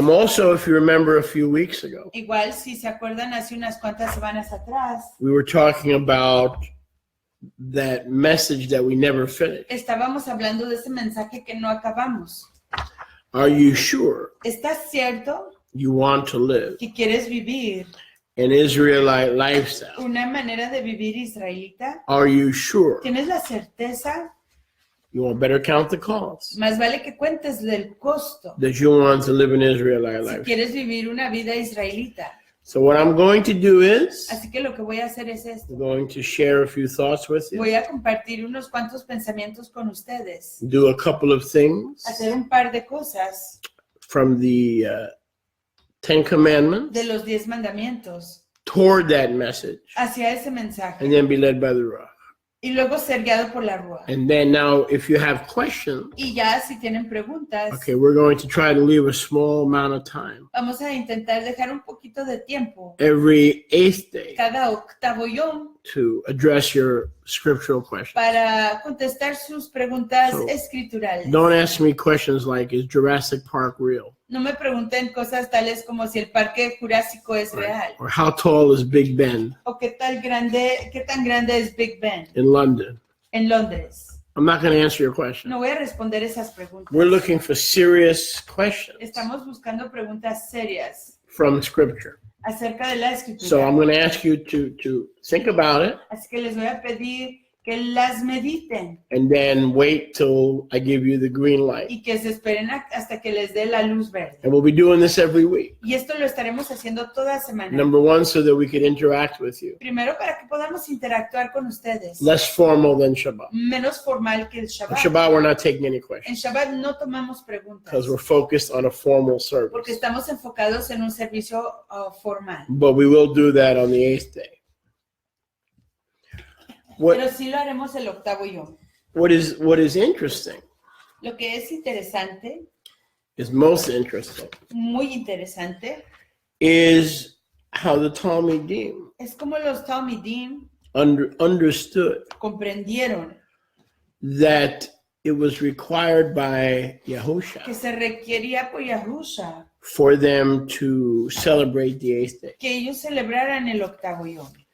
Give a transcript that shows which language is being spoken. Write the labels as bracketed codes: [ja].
[en] I'm also, if you remember a few weeks ago, [es] Igual, si se acuerdan, hace unas cuantas semanas atrás, [en] we were talking about that message that we never finished. [es] estábamos hablando de ese mensaje que no acabamos. [en] Are you sure [es] ¿Estás cierto [en] you want to live [es] que quieres vivir [en] an Israelite lifestyle? [es] una manera de vivir israelita? [en] Are you sure [es] ¿Tienes la certeza? [en] you want better count the cost [es] Más vale que cuentes del costo [en] that you want to live an Israelite [es] si [en] lifestyle? [es] quieres vivir una vida israelita. [en] So what I'm going to do is [es] Así que lo que voy a hacer es esto. [en] I'm going to share a few thoughts with you, [es] Voy a compartir unos cuantos pensamientos con ustedes. [en] do a couple of things [es] Hacer un par de cosas [en] from the Ten Commandments [es] de los 10 mandamientos [en] toward that message, [es] hacia ese mensaje. [en] and then be led by the Ruach. [es] Y luego ser guiado por la Rúa. [en] And then now, if you have questions, [es] Y ya si tienen preguntas, [en] okay, we're going to try to leave a small amount of time [es] vamos a intentar dejar un poquito de tiempo [en] every eighth day [es] cada octavollón [en] to address your scriptural questions. [es] para contestar sus preguntas [en] So, [es] escriturales. [en] Don't ask me questions like, is Jurassic Park real? [es] No me pregunten cosas tales como si el parque jurásico es real. [en] Or how tall is Big Ben [es] O qué tan grande es Big Ben [en] in London? [es] en Londres. [en] I'm not going to answer your question. [es] No voy a responder esas preguntas. [en] We're looking for serious questions [es] Estamos buscando preguntas serias [en] from Scripture. [es] acerca de la [en] So [es] escritura. [en] I'm going to ask you to think about it [es] Así que les voy a pedir que las mediten [en] and then wait till I give you the green light. [es] y que se esperen hasta que les dé la luz verde. [en] And we'll be doing this every week. [es] Y esto lo estaremos haciendo toda semana. [en] Number one, so that we could interact with you. [es] Primero, para que podamos interactuar con ustedes. [en] Less formal than Shabbat. [es] Menos formal que el [en] On [es] Shabbat. [en] Shabbat, we're not taking any [es] En [en] questions [es] Shabbat no tomamos preguntas [en] because we're focused on a formal [es] porque estamos enfocados en un servicio formal. [en] But we will do that on the eighth day. [es] Pero sí lo haremos el octavollón. [en] What is interesting [es] Lo que es interesante, [en] is most interesting [es] muy interesante, [en] is how the Talmudim [es] es como los Talmidim [en] understood [es] comprendieron [en] that it was required by [es] que [en] Yahusha [es] se requería por Yahusha [en] for them to celebrate the eighth day. [es] que ellos celebraran el octavollón.